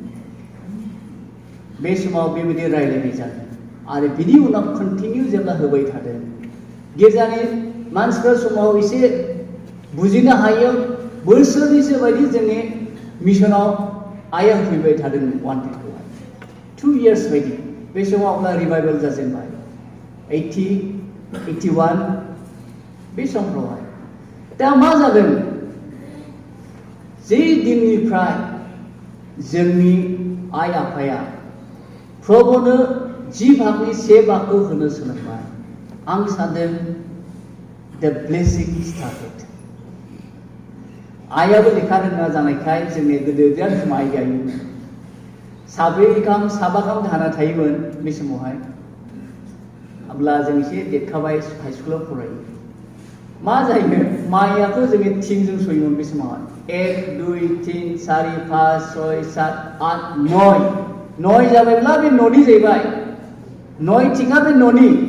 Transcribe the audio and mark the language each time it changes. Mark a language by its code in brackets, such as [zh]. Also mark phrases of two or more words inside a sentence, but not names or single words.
[brx] बे समाव बेबायदि रायलायनाय जादों आरो बिनि उनाव कन्टिनिउ जेब्ला होबाय थादों गेजेरनि मानसिफोर समाव एसे बुजिनो हायो बोसोरनिसो बायदि जोंनि मिशनाव आया होफैबाय थादोंमोन वानटेडखौहाय 2 years बायदि बे समाव अब्ला रिभाइभेल जाजेनबाय 80, 81 बे समफ्रावहाय दा मा जादों जे दिननिफ्राय जोंनि आइ आफाया प्रभुनो 10 भागनि 1 भागखौ होनो सोलोंबाय आं सानदों [en] the blessing started [brx] आइयाबो लेखा रोङा जानायखाय जोंनि गोदो बिराद माइ गायोमोन साब्रै गाहाम साबा गाहाम दाहोना थायोमोन बे समावहाय अब्ला जों एसे देरखाबाय [en] high school [brx] फरायो मा जायो माइयाथ' जोङो थिंजों सयोमोन बे समावहाय 1, 2, 3, 4, 5, 6, 7, 8, 9 जाबायब्ला बे न'नि जाहैबाय 9 थिंआ बे न'नि